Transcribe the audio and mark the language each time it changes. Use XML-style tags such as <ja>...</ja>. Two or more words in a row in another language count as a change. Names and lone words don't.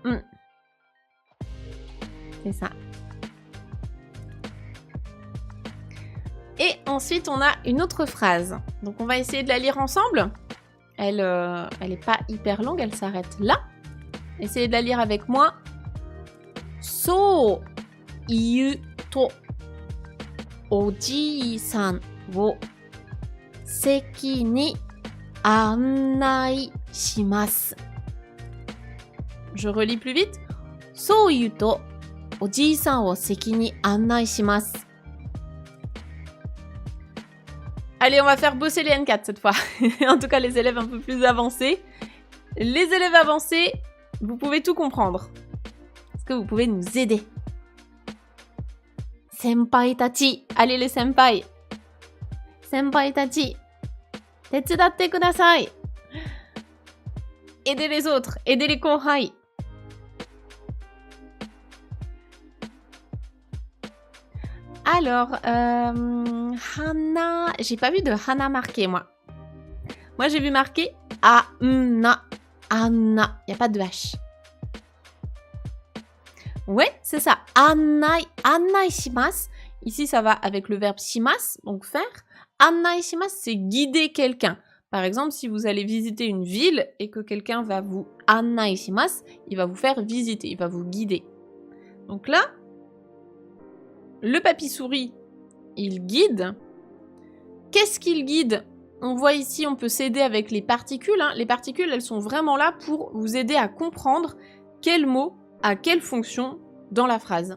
<fr>C'est ça. Et ensuite, on a une autre phrase. Donc, on va essayer de la lire ensemble. Elle est pas hyper longue, elle s'arrête là. Essayez de la lire avec moi.</fr> <ja>そう言うとおじさんを席に案内します.</ja> <fr>Je relis plus vite.</fr> <ja>そう言うとおじさんを席に案内します.</ja> <fr>Allez, on va faire bosser les N4 cette fois. En tout cas, les élèves un peu plus avancés. Les élèves avancés, vous pouvez tout comprendre. Est-ce que vous pouvez nous aider?</fr> <ja>先輩たち.</ja> <fr>Allez les senpai.</fr> <ja>先輩たち。手伝ってください.</ja> <fr>Aidez les autres. Aidez les kohai. Alors, Hana... J'ai pas vu de Hana marqué, moi. Moi, j'ai vu marqué Anna. Anna. Il n'y a pas de H. Ouais, c'est ça. Annai.</fr> <ja>案内します.</ja> <fr>Ici, ça va avec le verbe shimasu, donc faire.</fr> <ja>案内します,</ja> <fr>c'est guider quelqu'un. Par exemple, si vous allez visiter une ville et que quelqu'un va vous</fr> <ja>案内します,</ja> <fr>il va vous faire visiter, il va vous guider. Donc là, le papy-souris, il guide. Qu'est-ce qu'il guide? On voit ici, on peut s'aider avec les particules. Les particules, elles sont vraiment là pour vous aider à comprendre quel mot a quelle fonction dans la phrase.</fr>